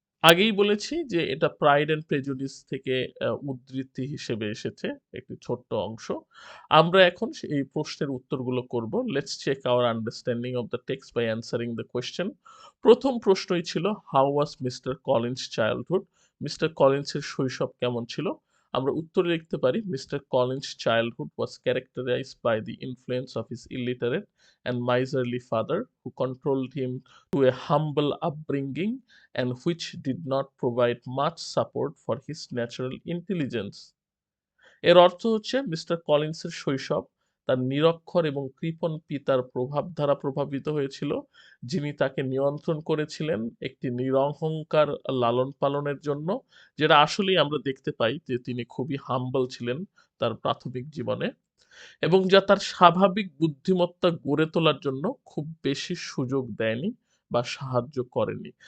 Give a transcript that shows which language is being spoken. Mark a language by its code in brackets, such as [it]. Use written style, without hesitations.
[bn] আগেই বলেছি যে এটা প্রাইড অ্যান্ড প্রেজুডিস থেকে উদ্ধৃতি হিসেবে এসেছে একটি ছোট্ট অংশ। আমরা এখন এই প্রশ্নের উত্তরগুলো করব। [en] Let's check our understanding of the text by answering the question. [bn] প্রথম প্রশ্নই ছিল [en] how was mister Collins childhood, [bn] mister কলিন্সের শৈশব কেমন ছিল। আমরা উত্তরে লিখতে পারি [en] Mister Collins childhood was characterised by the influence of his illiterate and miserly father who controlled him to a humble upbringing and which did not provide much support for his natural intelligence. [bn] এর অর্থ হচ্ছে mister কলিন্সের শৈশব তার নিরক্ষর এবং কৃপণ পিতার প্রভাব দ্বারা প্রভাবিত হয়েছিল, যিনি তাকে নিয়ন্ত্রণ করেছিলেন একটি নিরহংকার লালন পালনের জন্য, যেটা আসলেই আমরা দেখতে পাই যে তিনি খুবই হাম্বল ছিলেন তার প্রাথমিক জীবনে, এবং যা তার স্বাভাবিক বুদ্ধিমত্তা গড়ে তোলার জন্য খুব বেশি সুযোগ দেয়নি বা সাহায্য করেনি।